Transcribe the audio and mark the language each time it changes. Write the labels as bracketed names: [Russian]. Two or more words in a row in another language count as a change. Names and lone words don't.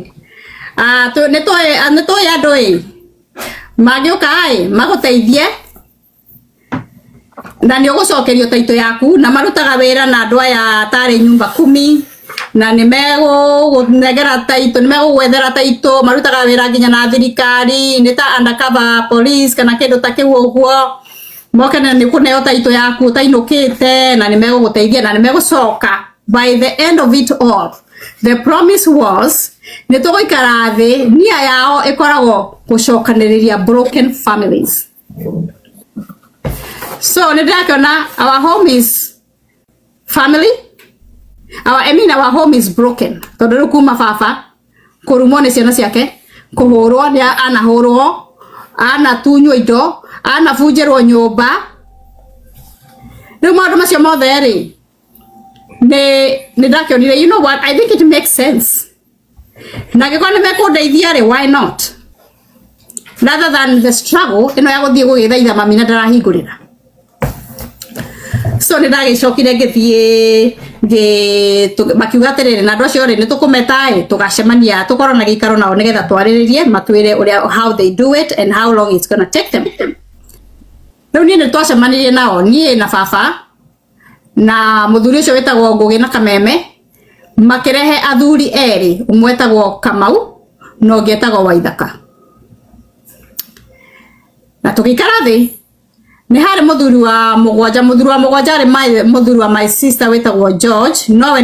[Kikuyu] Nĩ tũĩ andũ ĩ magĩũka ĩ magũteithie na nĩ ũgũcokerio taito yaku na marutaga wĩra na andũ aya tarĩ nyumba 10 na nĩ megũnengera taito nĩ megũgwethera taito marutaga wĩra nginya na thirikari nĩ ta [English] undercover police [Kikuyu] kana kĩndũ ta kĩu ũguo moke na nĩ kũneo taito yaku ũtainũkĩte na nĩ megũgũteithia na nĩ megũcoka. [English] By the end of it all the promise was [Kikuyu] nĩ tũgũikara thĩ nia yao ĩkoragwo gũcokanĩrĩria [English] broken families. So [Kikuyu] nĩ ndĩrakĩona [English] our home is family our home is broken [Kikuyu] tondũ rĩu kuma baba kũrumwo nĩ ciana ciake kũhũrwo nĩ anahũrwo anatunywo indo anabunjĩrwo nyũmba rĩu maũndũ macio mothe rĩ nĩ ndakĩonire [English] you know what I think it makes sense [Kikuyu] na gĩkorwo nĩ mekũndeithia rĩ [English] why not rather than the struggle [Kikuyu] ĩno ya gũthiĩ gũgĩthaitha mami na ndarahingũrĩra. So nĩ ndagĩcokire ngĩthiĩ makiuga atĩrĩrĩ na andũ acio rĩ nĩ tũkũmeta ĩ tũgacemania tũkorwo na gĩikaro nao nĩgetha twarĩrĩrie matwĩre ũrĩa [English] how they do it and how long it's gonna take them. [Kikuyu] Rĩu niĩ nĩ twacemanirie nao niĩ na baba na mũthuri ũcio wĩtagwo Ngũgĩ na Kameme makĩrehe athuri erĩ ũmwe wĩtagwo Kamau na ũngĩ wĩtagwo Waithaka na tũgĩikara thĩ nĩ harĩ mũthuri wa mũgwanja rĩ mũthuri wa [English] my sister [Kikuyu] wĩtagwo George nowe